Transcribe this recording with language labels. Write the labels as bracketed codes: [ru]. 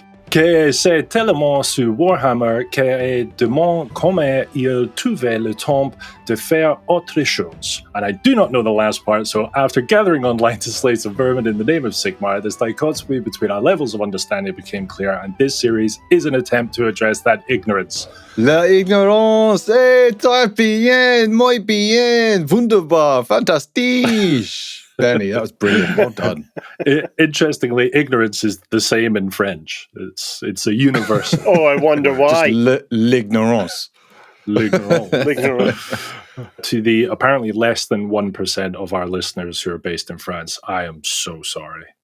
[fr] Que c'est tellement sur Warhammer qu'il demande comment il trouvait le temps de faire autre chose. [en] And I do not know the last part, so after gathering online to slay some vermin in the name of Sigmar, this dichotomy between our levels of understanding became clear, and this series is an attempt to address that ignorance. [fr] La ignorance est très bien, [es] muy bien, [de] wunderbar, [fr] fantastique. [en] Benny, that was brilliant. Well done. Interestingly, ignorance is the same in French. It's a universal. Oh, I wonder why. Just l'ignorance. [fr] L'ignorance. [en] To the apparently less than 1% of our listeners who are based in France, I am so sorry.